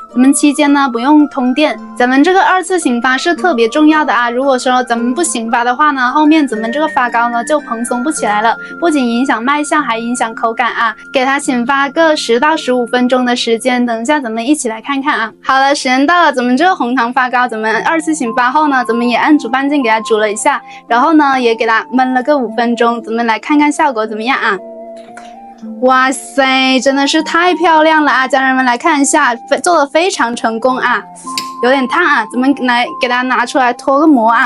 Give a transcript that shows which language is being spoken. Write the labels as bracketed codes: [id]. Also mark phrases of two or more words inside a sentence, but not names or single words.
[zh] 咱們期間呢不用通電，咱們這個2次醒發是特別重要的啊。如果說咱們不醒發的話呢，後面咱們這個發糕呢就蓬鬆不起來了，不僅影響賣相，還影響口感啊。給它醒發個10到15分鐘的時間，等一下咱們一起來看看啊。好了，時間到了，咱們這個紅糖發糕，咱們2次醒發後呢，咱們也按煮半徑給它煮了一下，然後呢也給它燜了個5分鐘，咱們來看看效果怎麼樣啊。哇塞，真的是太漂亮了啊！家人們來看一下，做得非常成功啊，有點燙啊，咱們來給它拿出來脫個模啊。